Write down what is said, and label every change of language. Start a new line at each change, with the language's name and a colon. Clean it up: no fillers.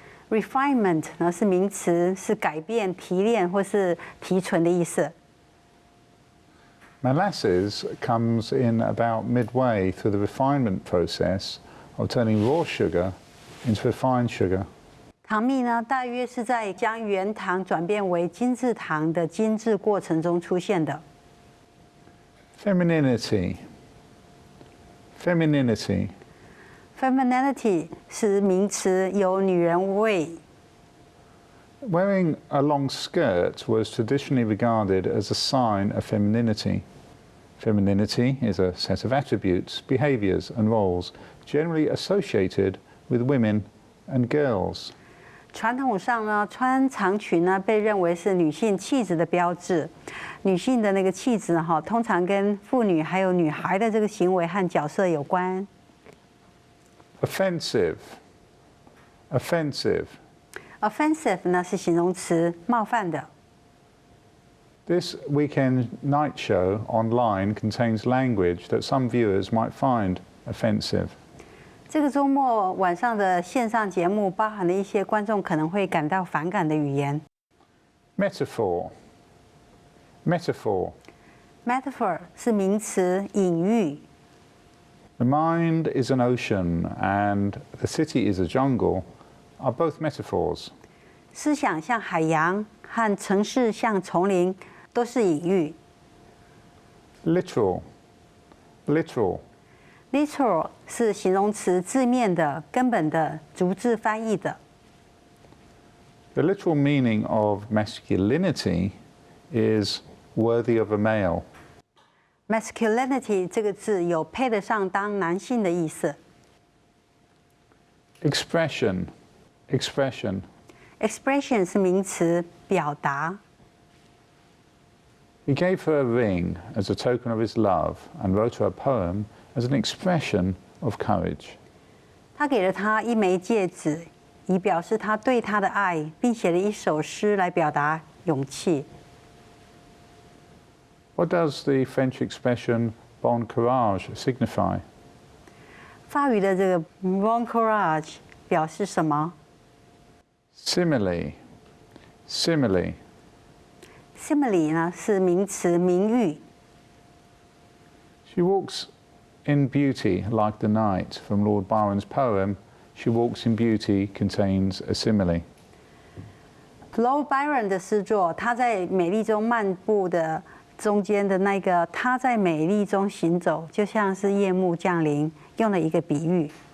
Chinese: Refinement 呢是名词，是改变、提炼或是提纯的意思。
English: Molasses comes in about midway through the refinement process of turning raw sugar into refined sugar.
Chinese: 糖蜜呢，大约是在将原糖转变为精制糖的精制过程中出现的。
English: Femininity
Chinese: 是名词，有女人味。
English: Wearing a long skirt was traditionally regarded as a sign of femininity. Femininity is a set of attributes, behaviors, and roles generally associated with women and girls.
Chinese: 传统上呢，穿长裙呢被认为是女性气质的标志。女性的那个气质哈，通常跟妇女还有女孩的这个行为和角色有关。
English: Offensive
Chinese: 呢是形容词，冒犯的。
English: This weekend night show online contains language that some viewers might find offensive.
Chinese: 这个周末晚上的线上节目包含了一些观众可能会感到反感的语言。
English: Metaphor
Chinese: 是名词，隐喻。
English: The mind is an ocean and the city is a jungle are both metaphors.
Chinese: 思想像海洋和城市像丛林，都是隐喻。
English: Literal
Chinese: 是形容词，字面的、根本的、逐字翻译的。
English: The literal meaning of masculinity is worthy of a male.
Chinese: Masculinity 这个字有配得上当男性的意思。
English: Expression
Chinese: 是名词，表达。
English: He gave her a ring as a token of his love and wrote her a poem as an expression of courage.
Chinese: 他给了她一枚戒指，以表示他对她的爱，并写了一首诗来表达勇气。
English: What does the French expression bon courage signify?
Chinese: 法语的这个 bon courage 表示什么？
English: Simile
Chinese: 呢是名词，名誉。
English: She walks in beauty like the night from Lord Byron's poem. She walks in beauty contains a simile.
Chinese: Lord Byron 的诗作，他在美丽中漫步的中间的那个，他在美丽中行走，就像是夜幕降临，用了一个比喻。